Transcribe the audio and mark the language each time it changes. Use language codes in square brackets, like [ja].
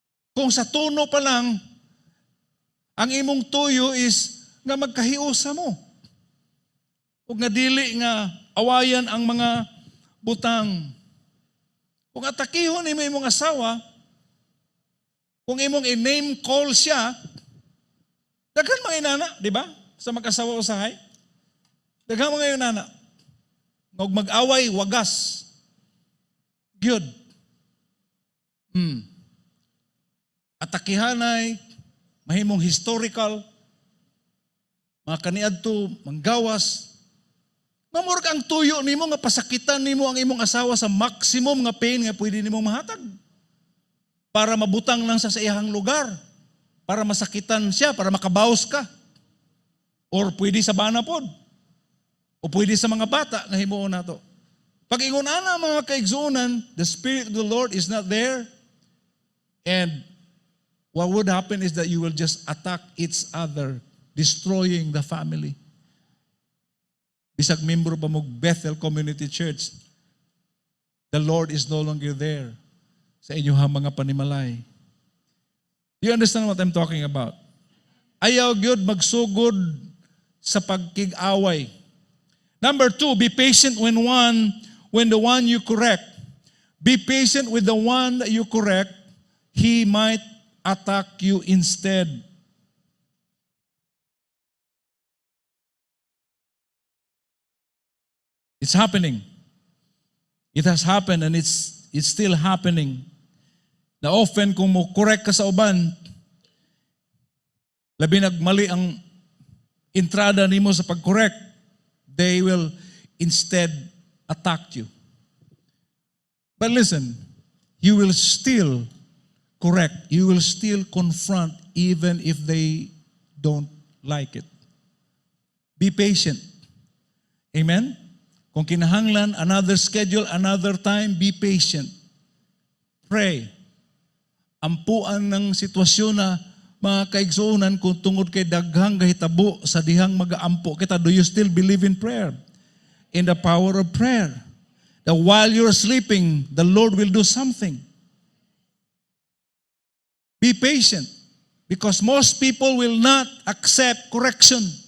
[ceb] Kung sa tono pa lang, ang imong tuyo is nga magkahiusa mo. O nga dili nga awayan ang mga butang. Kung atakihon imo imong asawa, kung imong i-name call siya, daghan mga inana, di ba? Sa mag-asawa usahay. Daghan mga inana. Ngog mag-away, wagas. Good. Atakihanay, mahimong historical, mga kaniadto, manggawas. Mamurag ang tuyo nimo nga pasakitan nimo ang imong asawa sa maximum nga pain nga pwede nimong mahatag. Para mabutang lang sa iyang lugar. Para masakitan siya, para makabawas ka. Or pwede sa bana pod. O pwede sa mga bata nga himuon nato. Pag ingon ana mga kaigsuonan, [en] the Spirit of the Lord is not there. And what would happen is that you will just attack each other, destroying the family. [ceb] Bisag membro pa mo Bethel Community Church, [en] the Lord is no longer there [ceb] sa inyong mga panimalay. [en] Do you understand what I'm talking about? [ceb] Ayaw gyud magsugod sa pagkig-away. [en] Number 2, be patient when the one you correct. Be patient with the one that you correct. He might attack you instead. It's happening. It has happened and it's still happening. [ceb] Na often kung mo correct ka sa uban, labi nagmali ang entrada nimo sa pag-correct, [en] they will instead attack you. But listen, you will still correct. You will still confront even if they don't like it. Be patient. Amen? [ceb] Kung kinahanglan, [en] another schedule, another time, be patient. Pray. [ceb] Ampuan ng sitwasyon na mga kaigsuonan kung tungod kay daghang gahitabo sa dihang mag-aampo kita. [en] Do you still believe in prayer? In the power of prayer. That while you're sleeping, the Lord will do something. Be patient. Because most people will not accept correction.